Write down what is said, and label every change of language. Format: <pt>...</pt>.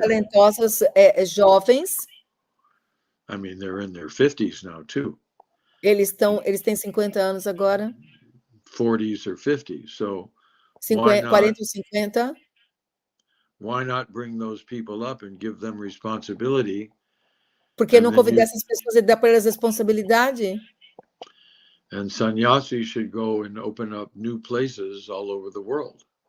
<pt>talentosas jovens.</pt> <en>I mean, they're in their 50s now too.</en> <pt>Eles têm 50 anos agora.</pt> <en>40s or 50s. So</en> <pt>40 ou 50.</pt> <en>Why not bring those people up and give them responsibility?</en> <pt>Por que não convidar essas pessoas e dar para elas responsabilidade?</pt> <en>And sannyasis should go and open up new places all over the world.</en>